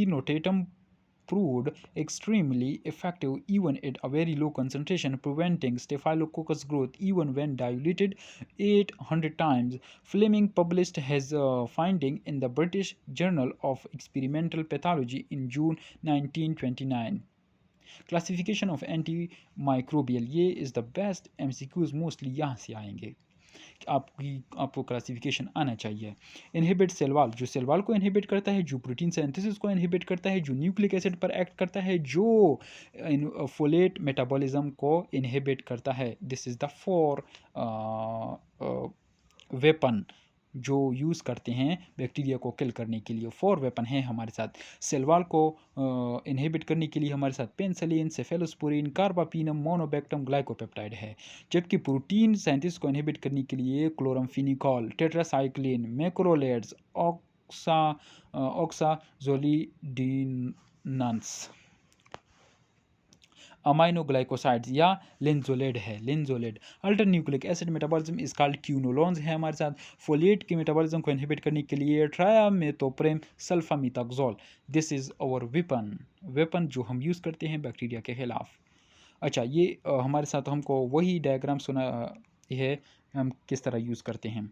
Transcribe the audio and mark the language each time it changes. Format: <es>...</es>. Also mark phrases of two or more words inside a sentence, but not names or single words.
<en>notatum proved extremely effective even at a very low concentration, preventing staphylococcus growth even when diluted 800 times. Fleming published his finding in the British Journal of Experimental Pathology in June 1929. classification of anti microbial, this is the best MCQs mostly</en> <hi>यहाँ से आएंगे। आपको क्लासिफिकेशन आना चाहिए।</hi> <en>inhibit cell wall,</en> <hi>जो सेलवाल को इनहिबिट करता है, जो</hi> <en>protein synthesis</en> <hi>को इनहिबिट करता है, जो</hi> <en>nucleic acid</en> <hi>पर एक्ट करता है, जो</hi> <en>folate metabolism</en> <hi>को इनहिबिट करता है।</hi> <en>this is the four weapon</en> <hi>जो यूज़ करते हैं बैक्टीरिया को किल करने के लिए। 4 वेपन हैं हमारे साथ। सेलवाल को इनहिबिट करने के लिए हमारे साथ पेनिसिलिन,</hi> <en>cephalosporin, carbapenem, monobactam, glycopeptide है।</en> <hi>जबकि</hi> <en>protein scientist</en> <hi>को इनहिबिट करने के लिए</hi> <en>chloramphenicol, tetracycline, macrolides, oxazolidinones, aminoglycosides</en> <hi>या लिंजोलेड है।</hi> <en>linezolid alter nucleic acid metabolism is called quinolones</en> <hi>है हमारे साथ। फोलेट के मेटाबॉलिज्म को इनहिबिट करने के लिए</hi> <en>trimethoprim sulfamethoxazole, this is our weapon</en> <hi>जो हम यूज़ करते हैं बैक्टीरिया के खिलाफ। अच्छा, ये हमारे साथ हमको वही डायग्राम सुना है हम किस तरह यूज़ करते हैं।</hi>